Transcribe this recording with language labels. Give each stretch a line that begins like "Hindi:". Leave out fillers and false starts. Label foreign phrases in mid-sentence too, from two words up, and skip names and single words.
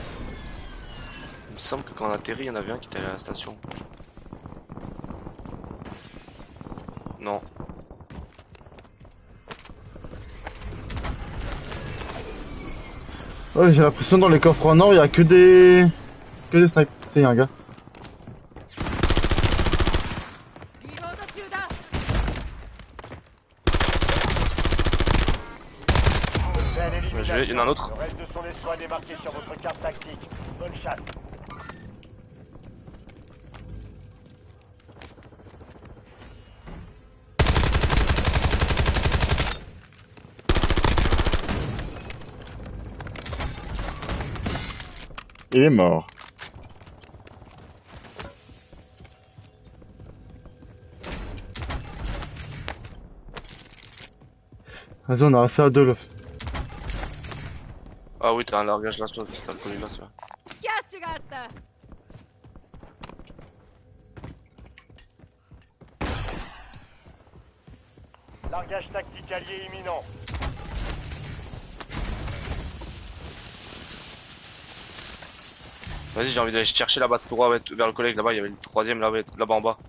French: Il me semble que quand on atterrit, il y en avait un qui était à la station. Non. Ouais, j'ai l'impression dans les coffres en or, il y a que des... Que des snipes. C'est un gars.
Japanese: リロード中だ。
French: Belle élimination. Il y en a un autre. Le reste de son escouade est marqué sur votre carte tactique. Bonne chasse. Il est mort. Vas-y, on a assez à deux là. Ah oui, t'as un largage là, toi, t'as le collègue là, ça.
Japanese: キャッシュがあった。
French: Largage tactique allié imminent. Vas-y, j'ai envie d'aller chercher là-bas, tout droit vers le collègue là-bas, il y avait le troisième là-bas en bas.